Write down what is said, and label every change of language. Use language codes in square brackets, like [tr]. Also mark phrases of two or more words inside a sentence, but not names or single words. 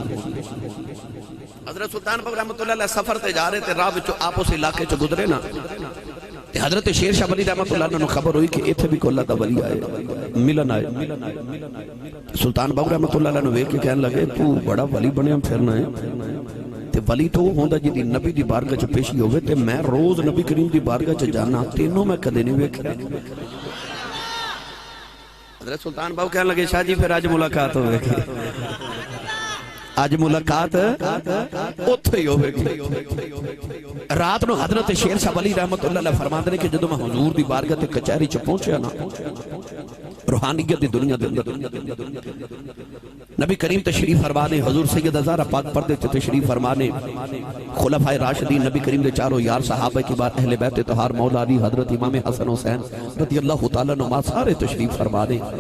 [pa] حضرت سلطان باہو [ar] رحمت اللہ علیہ [pa] سفر تے جا رہے تے راہ وچوں آپ اس علاقے چ گزرے نا تے حضرت شیر شاہ ولی [ar] رحمت اللہ [pa] نے خبر ہوئی کہ ایتھے بھی کوئی اللہ دا ولی آئے ملن آئے سلطان باہو [ar] رحمت اللہ علیہ [pa] نے ویکھ کے کہنے لگے تو بڑا ولی بنیا پھرنا ہے تے ولی تو ہوندا جی دی نبی دی بارگاہ چ پیشی ہوئے تے میں روز نبی کریم دی بارگاہ چ جانا تینوں میں کدے نہیں ویکھیا حضرت سلطان باہو کہنے لگے شاہ جی پھر آج ملاقات ہوئے گی آج ملاقات اتھے ہی ہوئے گی رات نو حضرت شیر شاہ ولی [ar] رحمت اللہ علیہ [pa] فرما دنے کہ جدو میں حضور دی بارگاہ تے کچہری چ پہنچیا نا روحانیت دی دنیا دے اندر نبی کریم تشریف فرمانے حضور سید زہرا پاک پردے تے تشریف فرمانے خلفائے راشدین نبی کریم دے چاروں یار صحابہ کی بار اہل بیت طہار مولا علی حضرت امام حسن حسین [ar] رضی اللہ تعالیٰ [pa] نما سارے تشریف فرمانے